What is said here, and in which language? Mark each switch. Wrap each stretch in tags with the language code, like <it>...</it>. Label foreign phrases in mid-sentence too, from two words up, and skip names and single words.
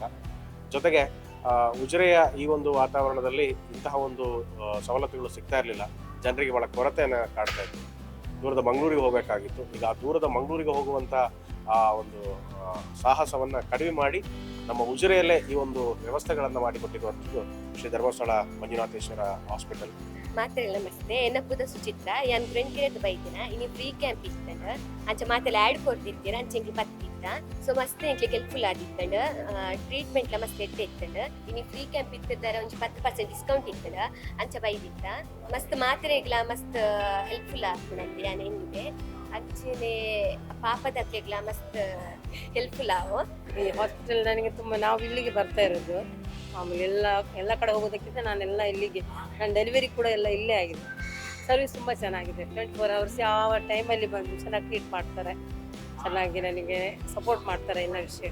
<kn>ಜೊತೆಗೆ ಉಜಿರೆಯ ಈ ಒಂದು ವಾತಾವರಣದಲ್ಲಿ ಇಂತಹ ಒಂದು ಸವಲತ್ತುಗಳು ಸಿಗ್ತಾ ಇರಲಿಲ್ಲ, ಜನರಿಗೆ ಭಾಳ ಕೊರತೆಯನ್ನು ಕಾಡ್ತಾ ಇತ್ತು. ದೂರದ ಮಂಗಳೂರಿಗೆ ಹೋಗಬೇಕಾಗಿತ್ತು. ಈಗ ಆ ದೂರದ ಮಂಗಳೂರಿಗೆ ಹೋಗುವಂಥ ಒಂದು ಸಾಹಸವನ್ನು ಕಡಿಮೆ ಮಾಡಿ ನಮ್ಮ ಉಜಿರೆಯಲ್ಲೇ ಈ ಒಂದು ವ್ಯವಸ್ಥೆಗಳನ್ನು ಮಾಡಿಕೊಟ್ಟಿರುವಂಥದ್ದು ಶ್ರೀ ಧರ್ಮಸ್ಥಳ ಮಂಜುನಾಥೇಶ್ವರ ಹಾಸ್ಪಿಟಲ್.</kn> <tcy>ಮಾತೆಲ್ಲ ನಮಸ್ತೆ, ಎನ್ನಪ್ಪುದ ಸುಚಿತ್ರ. ಯಾನ್ ಫ್ರೆಂಡ್ ಕೇಳಿದ ಬೈದಿನ ಇನ್ನು</tcy> <en>free camp</en> <tcy>ಇತ್ತಂಡ ಅಂಚ ಮಾತೆಲ್ಲ ಆ್ಯಡ್ ಕೊಡ್ತಿರ್ತೀರ ಅಂಚೆಂಕ್ಲಿ ಪತ್ತಿತ್ತ. ಸೊ ಮಸ್ತ್ ಎಂಕ್ಲಿಗೆ ಹೆಲ್ಪ್ಫುಲ್ ಆಗಿತ್ತಂಡ, ಟ್ರೀಟ್ಮೆಂಟ್ಲ ಮಸ್ತ್ ಎಡ್ಡೆ ಇತ್ತಂಡ. ಇನ್ನು</tcy> <en>free camp</en> <tcy>ಇತ್ತಿದ್ದಾರೆ ಒಂದು 10% ಡಿಸ್ಕೌಂಟ್ ಇತ್ತಂಡ ಅಂಚ ಬೈದಿತ್ತ. ಮಸ್ತ್ ಮಾತ್ರೆಗ್ಲ ಮಸ್ತ್ ಹೆಲ್ಪ್ಫುಲ್ ಆಗ್ತದಂತೆ ಯಾನ್ ಏನಿದೆ ಅಂಚೆನೆ ಪಾಪದಕ್ಕೆಗ್ಲ ಮಸ್ತ್ ಹೆಲ್ಪ್ಫುಲ್ ಆವು.</tcy> <kn>ಈ ಹಾಸ್ಪಿಟಲ್ ನನಗೆ ತುಂಬ, ನಾವು ಇಲ್ಲಿಗೆ ಬರ್ತಾ ಇರೋದು. ಆಮೇಲೆ ಎಲ್ಲ ಕಡೆ ಹೋಗೋದಕ್ಕಿಂತ ನಾನೆಲ್ಲ ಇಲ್ಲಿಗೆ, ನನ್ನ ಡೆಲಿವರಿ ಕೂಡ ಎಲ್ಲ ಇಲ್ಲೇ ಆಗಿದೆ. ಸರ್ವಿಸ್ ತುಂಬ ಚೆನ್ನಾಗಿದೆ. 24 hours ಯಾವ ಟೈಮಲ್ಲಿ ಬಂದು ಚೆನ್ನಾಗಿ ಟ್ರೀಟ್ ಮಾಡ್ತಾರೆ, ಚೆನ್ನಾಗಿ ನನಗೆ ಸಪೋರ್ಟ್ ಮಾಡ್ತಾರೆ ಎಲ್ಲ ವಿಷಯ.</kn>